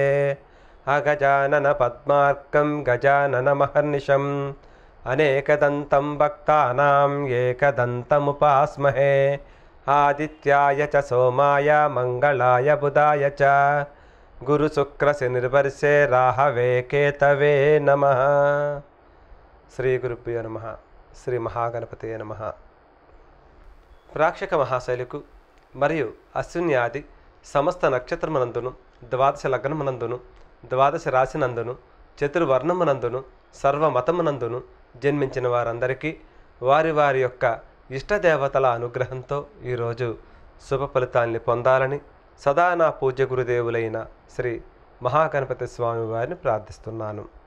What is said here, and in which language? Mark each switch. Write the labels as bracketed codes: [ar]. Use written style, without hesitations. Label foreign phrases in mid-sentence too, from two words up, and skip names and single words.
[sa] अगजानन पद्मार्कं गजाननमहर्निशम् अनेकदन्तं भक्तानां एकदन्तमुपास्महे। आदित्याय च सोमाय मंगलाय बुधाय च गुरुशुक्रशनिर्वर्षे राहवे केतवे नमः। श्री गुरुभ्यो नमः। श्री महागणपतये नमः। [te] ప్రేక్షక మహాశైలకు మరియు అశ్విని ఆది సమస్త నక్షత్రమునందును ద్వాదశ లగ్నమునందును ద్వాదశ రాశినందును చతుర్వర్ణమునందును సర్వమతమునందును జన్మించిన వారందరికీ వారి వారి యొక్క ఇష్టదేవతల అనుగ్రహంతో ఈరోజు శుభ ఫలితాన్ని పొందాలని సదా నా పూజ్య గురుదేవులైన శ్రీ మహాగణపతి స్వామి వారిని ప్రార్థిస్తున్నాను.